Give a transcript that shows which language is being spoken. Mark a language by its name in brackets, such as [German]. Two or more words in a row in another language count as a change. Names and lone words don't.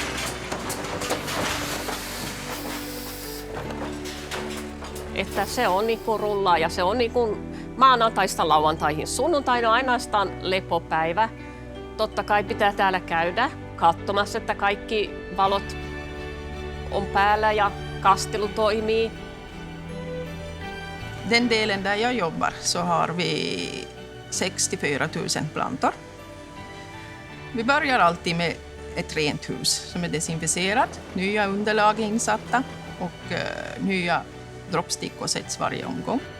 [Finnish] Että se on niinku rullaa ja se on niinku maanantaista lauantaihin. Sunnuntaina on ainoastaan lepopäivä. Totta kai pitää täällä käydä katsomassa, että kaikki valot on päällä ja kastelu toimii. [Swedish] Den delen där jag jobbar så har vi 64 000 plantor. Vi börjar alltid med ett rent hus som är desinficerat. Nya underlag är insatta och nya droppstickor sätts varje omgång.